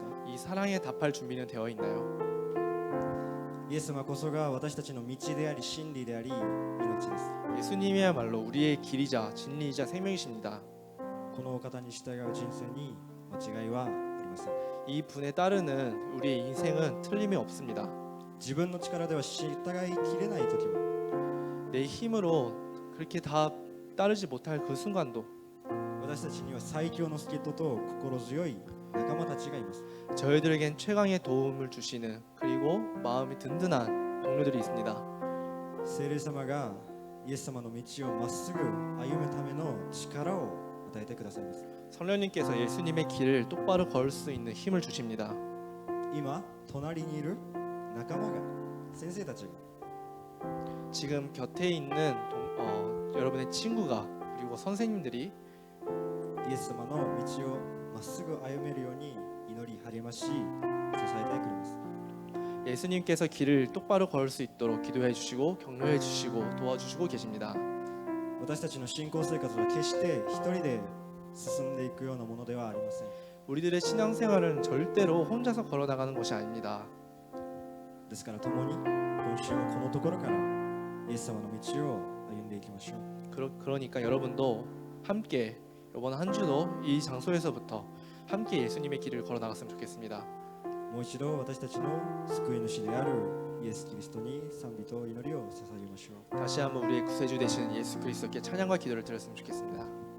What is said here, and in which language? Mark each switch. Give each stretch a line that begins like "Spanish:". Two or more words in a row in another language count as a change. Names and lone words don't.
Korean: 이 사랑에 답할 준비는 되어 있나요?
Japanese: イエス様こそが私たちの道であり真理であり命です。
Korean: 예수님이야말로 우리의 길이자 진리이자 생명이십니다.
Japanese: このお方に従う人生に間違いはありません。
Korean: 이 분에 따르는 우리의 인생은 틀림이 없습니다.
Japanese: 自分の力では従いきれない時も、
Korean: 내 힘으로 그렇게 다 따르지 못할 그 순간도
Japanese: 私たちには最強の助っ人と心強い仲間たちがいます。
Korean: 저희들에겐 최강의 도움을 주시는 그리고 마음이 든든한 동료들이 있습니다.
Japanese: 聖霊様がイエス様の道をまっすぐ歩むための力を与えてくださいます。
Korean: 성령님께서 예수님의 길을 똑바로 걸 수 있는 힘을 주십니다.
Japanese: 今隣にいる仲間が、先生たちが
Korean: 지금 곁에 있는 여러분의 친구가 그리고 선생님들이
Japanese: イエス様の道をまっすぐ歩めるように祈り励まし支えてくれます。
Korean: 예수님께서 길을 똑바로 걸 수 있도록 기도해 주시고 격려해 주시고 도와주시고 계십니다.
Japanese: 私たちの信仰生活は決して一人で進んでいくようなものではありません。
Korean: 우리들의 신앙생활은 절대로 혼자서 걸어나가는 것이 아닙니다.
Japanese: ですから共に今週はこのところからイエス様の道を歩んでいきましょう。
Korean: 그러니까 여러분도 함께 이번 한 주도 이 장소에서부터 함께 예수님의 길을 걸어나갔으면 좋겠습니다.
Japanese: もう一度私たちの救い主であるイエス・キリストに賛美と祈りを捧げましょう。
Korean: 다시 한번 우리의 구세주 되시는 예수 그리스도께 찬양과 기도를 드렸으면 좋겠습니다.